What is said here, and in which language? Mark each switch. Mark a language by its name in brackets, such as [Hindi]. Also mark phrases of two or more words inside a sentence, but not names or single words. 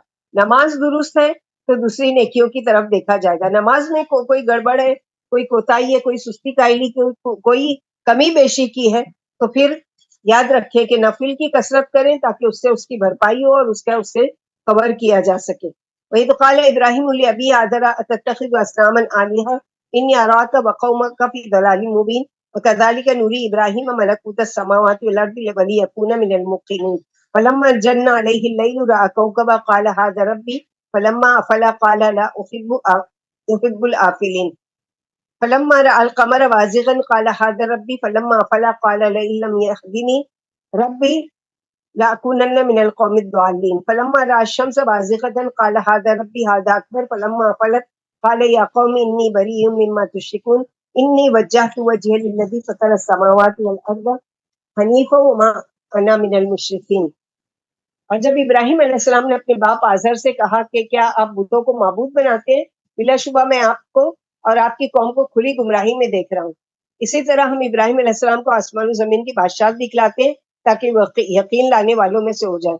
[Urdu] نماز درست ہے تو دوسری نیکیوں کی طرف دیکھا جائے گا. نماز میں کوئی گڑبڑ ہے، کوئی کوتاہی ہے، کوئی سستی کائلی، کوئی کمی بیشی کی ہے، تو پھر یاد رکھیں کہ نفل کی کثرت کریں تاکہ اس سے اس کی بھرپائی ہو اور اس سے کور کیا جا سکے. وہی تو [Arabic] قال ابراہیم لابی آذر اتتخذ اصناما آلہۃ انی اراک وقومک فی ضلال مبین وکذلک نری ابراہیم ملکوت السماوات والارض ولیکون من الموقنین فلما جن علیہ اللیل رأى کوكبا قال ھذا ربی فلما افل قال لا احب الآفلین فلما رأى القمر بازغا قال ھذا ربی فلما افل قال لئن لم يهدنی ربی لأكونن من القوم الضالين فلما رأى الشمس بازغة قال هذا ربي هذا أكبر فلما أفلت قال يا قوم إني بريء مما تشركون إني وجهت وجهي للذي فطر السماوات والأرض حنيفا وما أنا من المشركين. [Urdu] اور جب ابراہیم علیہ السلام نے اپنے باپ آزر سے کہا کہ کیا آپ بتوں کو معبود بناتے ہیں، بلا شبہ میں آپ کو اور آپ کی قوم کو کھلی گمراہی میں دیکھ رہا ہوں. اسی طرح ہم ابراہیم علیہ السلام کو آسمان و زمین کی بادشاہت دکھلاتے ہیں تاکہ وہ یقین لانے والوں میں سے ہو جائے.